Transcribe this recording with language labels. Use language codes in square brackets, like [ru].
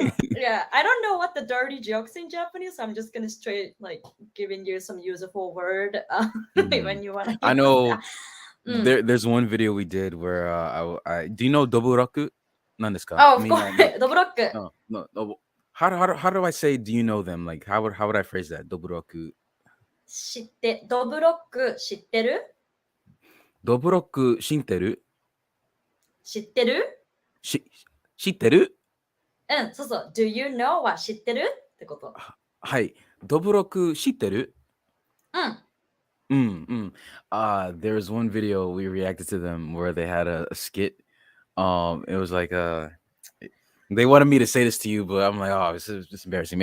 [en] Yeah, I don't know what the dirty jokes in Japanese. So I'm just gonna straight like giving you some useful word when you wanna. I know. There's one video we did where I do you know Doburaku? [ja] 何ですか? [en] Oh, of course. Doburaku. No. How do I say do you know them? Like how would I phrase that? Doburaku. [ja] ドブロック知ってる? Doburaku 知ってる? 知ってる? 知ってる? そうそう。 [en] Do you know [ja] は知ってるってこと。はい。ドブロック知ってる? [en] There was one video we reacted to them where they had a skit. It was like they wanted me to say this to you, but I'm like, oh, this is just embarrassing.